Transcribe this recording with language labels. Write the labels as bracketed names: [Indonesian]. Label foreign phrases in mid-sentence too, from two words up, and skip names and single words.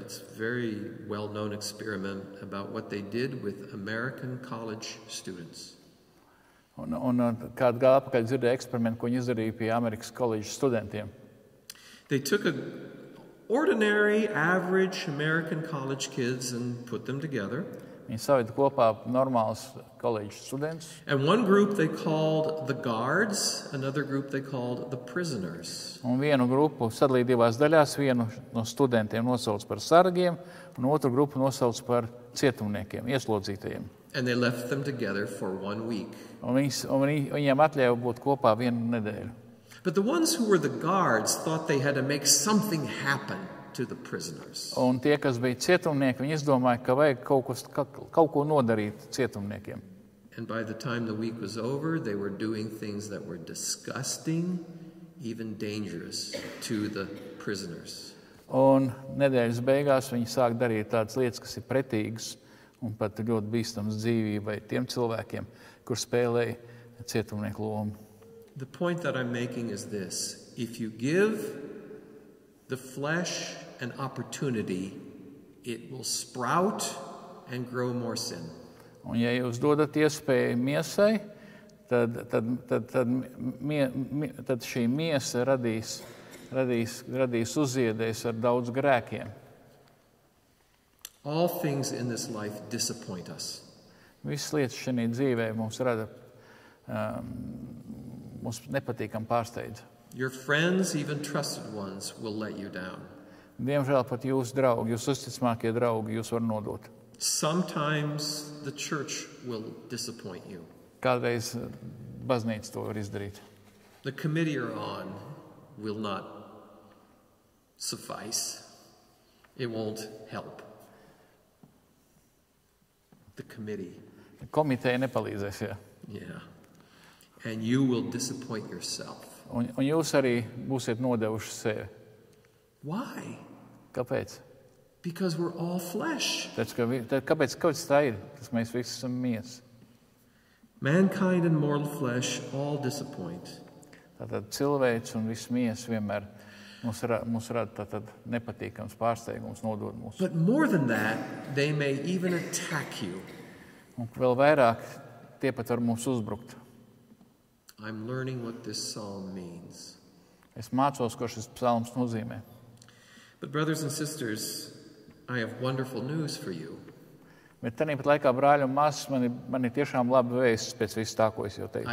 [English] It's a very well-known experiment about what they did with American college students. [Latvian] Un kādu gadu atpakaļ dzirdēju eksperimentu, ko viņi izdarīja pie Amerikas koledžas studentiem. [English] They took ordinary, average American college kids and put them together. [Latvian] Viņi saveda kopā normālus koledžas studentus. [English] And one group they called the guards, another group they called the prisoners. [Latvian] Un vienu grupu sadalīja divās daļās, vienu no studentiem nosauc par sargiem, un otru grupu nosauc par cietumniekiem, ieslodzītajiem. [English] And they left them together for 1 week. [Latvian] Un viņiem atļāva būt kopā vienu nedēļu. [English] But the ones who were the guards thought they had to make something happen to the prisoners. [Latvian] Un tie, kas bija cietumnieki, viņi izdomāja, ka vajag kaut ko nodarīt cietumniekiem. [English] And by the time the week was over, they were doing things that were disgusting, even dangerous to the prisoners. [Latvian] Un nedēļas beigās viņi sāk darīt tādas lietas, kas ir pretīgas un pat ļoti bīstams dzīvībai tiem cilvēkiem, kur spēlēja cietumnieku lomu. [English] The point that I'm making is this. If you give the flesh an opportunity, it will sprout and grow more sin. [Latvian] Un ja jūs dodat iespēju miesai, tad šī miesa radīs uzziedējs ar daudz grēkiem. [English] All things in this life disappoint us. [Latvian] Visas lietas šajā dzīvē mums rada mums nepatīkam pārsteidz. [English] Your friends, even trusted ones, will let you down. [Latvian] Diemžēl pat jūsu draugi, jūsu uzticamākie draugi jūs var nodot. [English] Sometimes the church will disappoint you. [Latvian] Kādreiz baznīca to var izdarīt. [English] The committee you're on will not suffice. It won't help. The committee. [Latvian] Komiteja nepalīdzēs, jā. [English] Yeah. And you will disappoint yourself. [Latvian] Un jūs arī būsiet nodevuši sevi. [English] Why? [Latvian] Kāpēc? [English] Because we're all flesh. [Latvian] Kāpēc tā ir? Tas mēs visi esam miesa. [English] Mankind and mortal flesh all disappoint. [Latvian] Tātad cilvēks un viss miesa vienmēr mums rada nepatīkams pārsteigums, nodod mūsu. [English] But more than that, they may even attack you. [Latvian] Un vēl vairāk tie pat var mums uzbrukt. [English] I'm learning what this psalm means. [Latvian] Es mācos, ko šis psalms nozīmē. [English] But brothers and sisters, I have wonderful news for you. [Latvian] Bet tāpat laikā, brāļi un māsas, man ir tiešām laba vēsts pēc visu tā, ko es jau teicu.